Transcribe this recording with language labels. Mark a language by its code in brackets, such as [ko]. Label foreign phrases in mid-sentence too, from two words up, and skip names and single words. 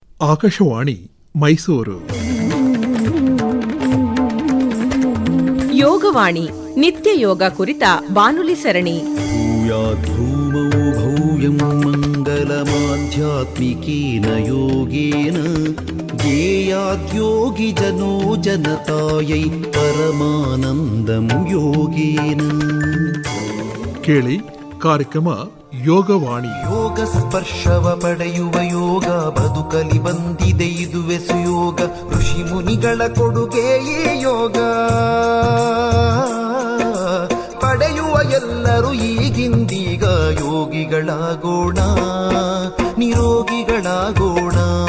[kn] ಆಕಾಶವಾಣಿ ಮೈಸೂರು. ಯೋಗವಾಣಿ ನಿತ್ಯ ಯೋಗ ಕುರಿತ ಬಾನುಲಿ ಸರಣಿ. [sa] ಭೂಯಾದ್ಧೂಮೋ ಭವ್ಯಂ ಮಂಗಲಮಾಧ್ಯಾತ್ಮಿಕೇನ ಯೋಗೇನ ಧ್ಯೇಯಾದ್ಯೋಗಿ ಜನೋ ಜನತಾಯೈ ಪರಮಾನಂದಂ ಯೋಗೇನ. [kn] ಕೇಳಿ ಕಾರ್ಯಕ್ರಮ ಯೋಗವಾಣಿ. ಯೋಗ ಸ್ಪರ್ಶವ ಪಡೆಯುವ ಯೋಗ ಬದುಕಲಿ ಬಂದಿದೆ ಇದುವೆ ಸುಯೋಗ. ಋಷಿ ಮುನಿಗಳ ಕೊಡುಗೆಯೇ ಯೋಗ ಪಡೆಯುವ ಎಲ್ಲರೂ ಈಗಿಂದೀಗ ಯೋಗಿಗಳಾಗೋಣ, ನಿರೋಗಿಗಳಾಗೋಣ.